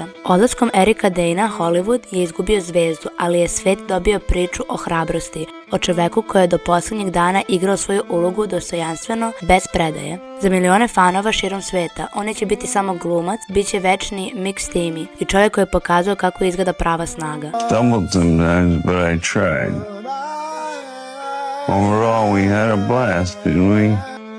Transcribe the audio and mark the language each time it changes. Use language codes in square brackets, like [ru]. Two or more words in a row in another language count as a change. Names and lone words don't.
[sr] Odlaskom Erika Danea Hollywood je izgubio zvezdu, ali je svet dobio priču o hrabrosti, o čoveku koji je do poslednjeg dana igrao svoju ulogu dostojanstveno, bez predaje. Za milione fanova širom sveta, on neće biti samo glumac, bit će večni Max Timmy i čovjek koji je pokazao kako izgleda prava snaga. [en] Stumbled sometimes, but I tried. Overall, we had a blast, didn't we?